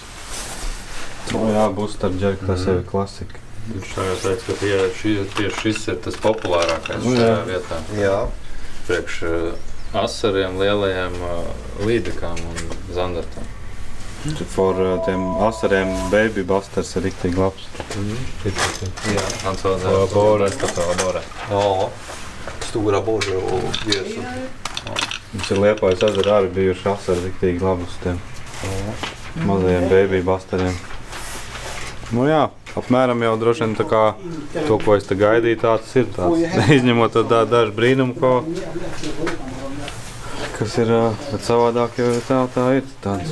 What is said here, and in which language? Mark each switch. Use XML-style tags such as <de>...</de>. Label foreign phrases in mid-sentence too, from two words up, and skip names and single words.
<lv>Jā, būs starp džerku, tas jau ir klasika. Viņš jau teica, ka tieši šis ir tas populārākais šajā vietā. Jā. Priekš asariem, lielajiem līdekām un zandartām. For tiem asariem Baby Busters ir riktīgi labs.</lv> <sv>Ja. Han sa det. Abborre. Ja. Stora borre och gös.</sv> <lv>Mums ir Liepājas ezera arī bijuši asari riktīgi labi uz tiem mazajiem Baby Busteriem. Nu jā, apmēram jau droši vien tā kā to, ko es te gaidīju, tāds ir tāds. Izņemot to dažu brīnumu, kas ir, bet savādāk jau tā ir tāds.</lv>